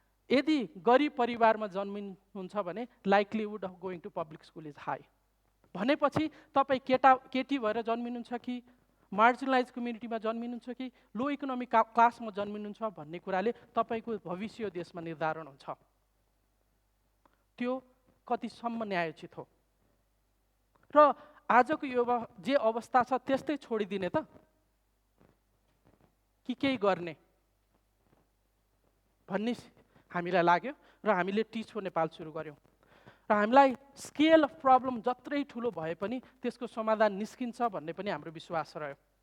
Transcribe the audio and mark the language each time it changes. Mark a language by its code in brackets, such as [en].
[ne] यदि गरिब परिवारमा जन्मिनुहुन्छ भने [en] Likelihood of going to public school is high. [ne] भनेपछि तपाईँ केटी भएर जन्मिनुहुन्छ कि मार्जिनलाइज कम्युनिटीमा जन्मिनुहुन्छ कि लो इकोनोमिक क्लासमा जन्मिनुहुन्छ भन्ने कुराले तपाईँको भविष्य देशमा निर्धारण हुन्छ। त्यो कतिसम्म न्यायोचित हो? र आजको यो जे अवस्था छ त्यस्तै छोडिदिने त कि केही गर्ने भन्ने हामीलाई लाग्यो र हामीले टिच फर नेपाल सुरु गर्यौँ। र हामीलाई स्केल अफ प्रब्लम जत्रै ठुलो भए पनि त्यसको समाधान निस्किन्छ भन्ने पनि हाम्रो विश्वास रह्यो।